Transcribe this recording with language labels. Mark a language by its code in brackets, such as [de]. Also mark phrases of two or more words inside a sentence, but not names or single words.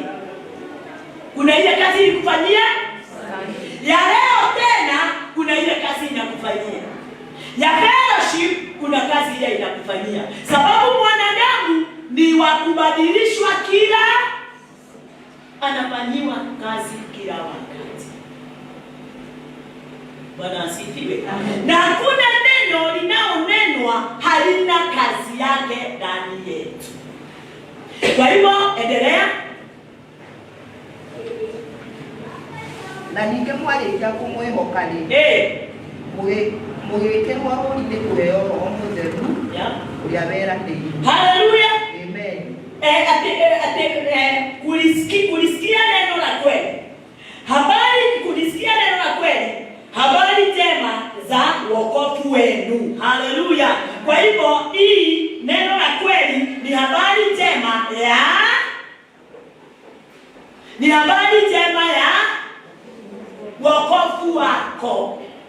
[sw] Kuna ile kazi ikufanyia ya leo, tena kuna ile kazi inakufanyia ya fellowship, kuna kazi ile inakufanyia, sababu mwanadamu ni wa kubadilishwa kila, anafanyiwa kazi kila wakati. Bwana asifiwe. Na hakuna neno linaonenwa halina kazi yake ndani yetu. Kwa hivyo endelea. [ki] Na ningĩ mwarĩkia kũmwĩhoka-rĩ, mũgĩĩkĩrwo rũri nĩ kũheo Roho Mũtheru ũrĩa weranĩirwo. [sw] Haleluya. Amen. Kulisikia neno la kweli. Kulisikia neno la kweli. Habari njema za wokovu wenu. Haleluya. Kwa hivyo hii neno la kweli ni habari njema ya wokovu wako.